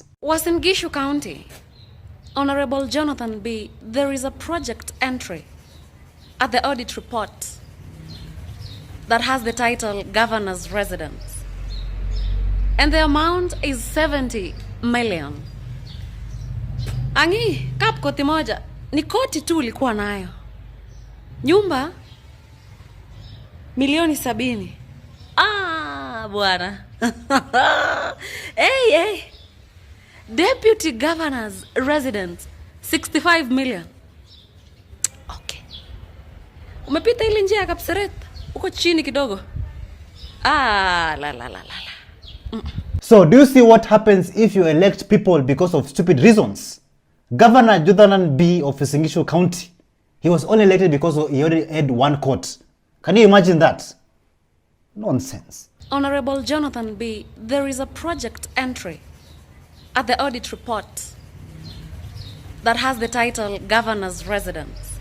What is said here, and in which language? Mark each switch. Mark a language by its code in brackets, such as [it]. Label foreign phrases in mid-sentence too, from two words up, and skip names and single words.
[en] Uasin Gishu County, Honorable Jonathan B., there is a project entry at the audit report that has the title Governor's Residence. And the amount is 70 million. [sw] Angi, kap koti moja, ni koti tu ulikuwa nayo. Nyumba, milioni 70. Ah, bwana. Hey. [en] Deputy Governor's Residence, 65 million. Okay. [sw] Umepita ile njia ya Kapseret, uko chini kidogo. Ah, la. [en] So, do you see what happens if you elect people because of stupid reasons? Governor Jonathan B. of Uasin Gishu County, he was only elected because he already had one court. Can you imagine that? Nonsense. Honorable Jonathan B., there is a project entry at the audit report that has the title Governor's Residence.